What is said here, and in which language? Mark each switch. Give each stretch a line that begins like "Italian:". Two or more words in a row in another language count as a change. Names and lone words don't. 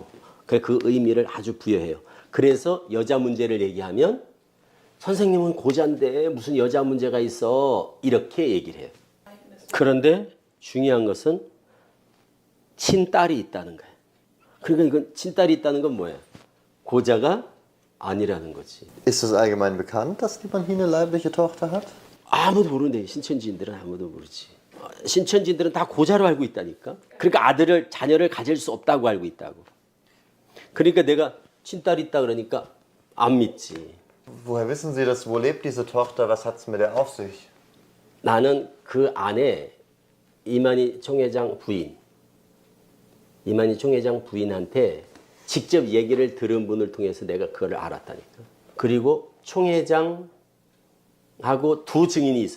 Korean: 그 의미를 아주 부여해요. 그래서 여자 문제를 얘기하면 선생님은 고자인데 무슨 여자 문제가 있어 이렇게 얘기를 해요. 그런데 중요한 것은 친딸이 있다는 거예요. 그러니까 이건 친딸이 있다는 건 뭐예요? 고자가 아니라는 거지.
German: Ist es allgemein bekannt, dass die Banhine leibliche Tochter hat?
Korean: 아무도 모르는데 신천지인들은 아무도 모르지. 신천지인들은 다 고자로 알고 있다니까. 그러니까 자녀를 가질 수 없다고 알고 있다고. 그러니까 내가 친딸이 있다 그러니까 안 믿지.
German: Woher wissen Sie das? Wo lebt diese Tochter? Was hat es mit der auf sich?
Korean: 나는 그 안에 이만희 총회장 부인한테 직접 얘기를 들은 분을 통해서 내가 그걸 알았다니까. 그리고 총회장하고 두 증인이 있어요.